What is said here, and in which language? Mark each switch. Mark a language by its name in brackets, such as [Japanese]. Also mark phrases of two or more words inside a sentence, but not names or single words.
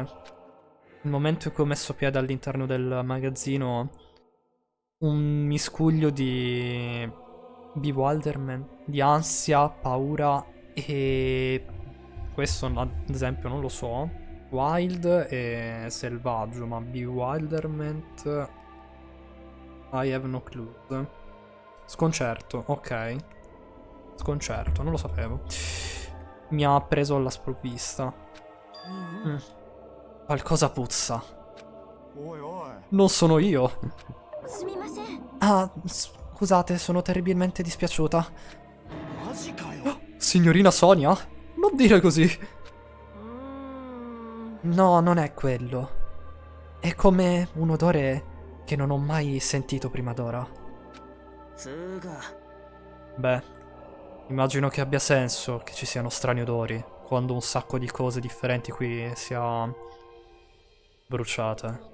[Italian] Il momento in cui ho messo piede all'interno del magazzino, un miscuglio di bewilderment, di ansia, paura e... questo ad esempio non lo so. Wild e selvaggio, ma bewilderment... [English] I have no clue. [Italian] Sconcerto, ok. Sconcerto, non lo sapevo. Mi ha preso alla sprovvista. Qualcosa puzza. [Japanese] おいおい [Italian] Non sono io. [Japanese] すみません。 [Italian] Ah, scusate, sono terribilmente dispiaciuta. [Japanese] マジかよ [Italian] Signorina Sonia? Non dire così. [Japanese] うーん [Italian] No, non è quello. È come un odore che non ho mai sentito prima d'ora. [Japanese] つうか [Italian] Beh, immagino che abbia senso che ci siano strani odori quando un sacco di cose differenti qui sia bruciate.